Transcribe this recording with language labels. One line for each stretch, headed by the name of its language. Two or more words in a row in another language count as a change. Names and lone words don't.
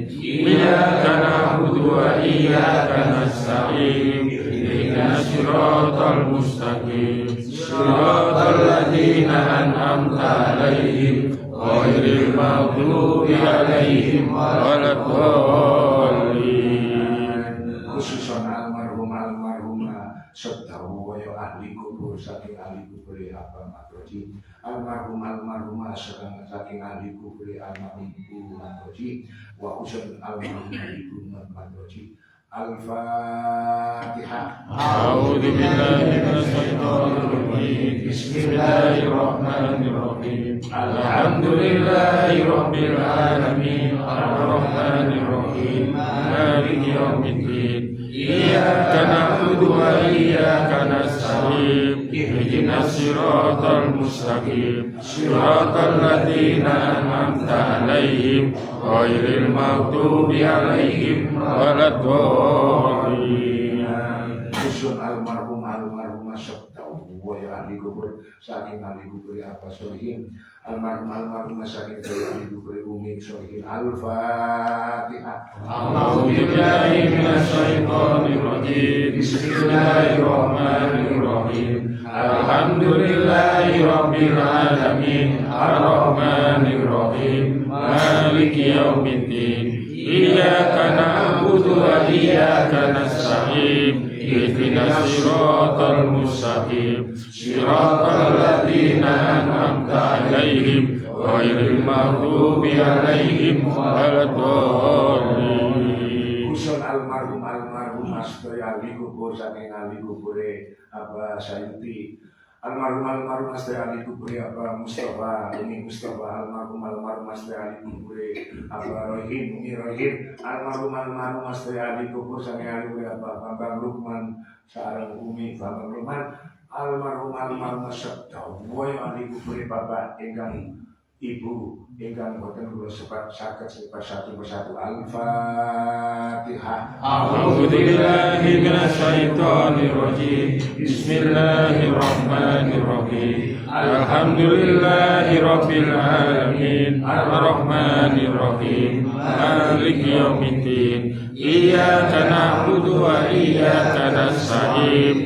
Arabic: إياك نعبد وإياك نستعين. اهدنا الصراط المستقيم صراط الذين أنعمت عليهم غير المغضوب عليهم ولا الضالين.
Javanese: Khususan almarhumah sedhawu kaya ahli kubur saking ahli kubur apa makroji, almarhumah saking ahli kubur almarhum ibu makroji, wa usul almarhumah ibu makroji.
Arabic: Al-Fatihah. أعوذ بالله من الشيطان الرجيم. بسم الله الرحمن الرحيم الحمد لله رب العالمين. الرحمن الرحيم مالك يوم الدين. إياك نعبد وإياك نستعين. اهدنا الصراط المستقيم صراط الذين أنعمت عليهم غير المغضوب عليهم ولا الضالين.
Javanese: Khusus almarhumah sedhawu kaya ahli kubur saking ahli kubur apa solihin, almarhumah saking ahli kubur umi solihin.
Arabic: Al-Fatihah. أعوذ بالله من الشيطان الرجيم. بسم الله الرحمن الرحيم الحمد لله رب العالمين. الرحمن الرحيم مالك يوم الدين. إياك نعبد وإياك نستعين. اهدنا الصراط المستقيم. صراط الذين أنعمت عليهم غير المغضوب عليهم ولا الضالين.
Javanese: Usul almarhumah sedaya ahli kubur saking ahli kubure apa Sayuti, almarhumah sedaya ahli kubure apa Mustafa, Umi Mustafa, almarhumah sedaya ahli kubure apa Rohim, Umi Rohim, almarhumah sedaya ahli kubur saking ahli kubure apa Bambang Lukman, sareng Umi Bambang Lukman, almarhumah sedaya ahli kubure Bapak ingkang Ibu ingkang boten kula saged sebat satu persatu.
Arabic: Al-Fatihah. أعوذ بالله من الشيطان الرجيم. بسم الله الرحمن الرحيم الحمد لله رب العالمين. الرحمن الرحيم مالك يوم الدين. إياك نعبد وإياك نستعين.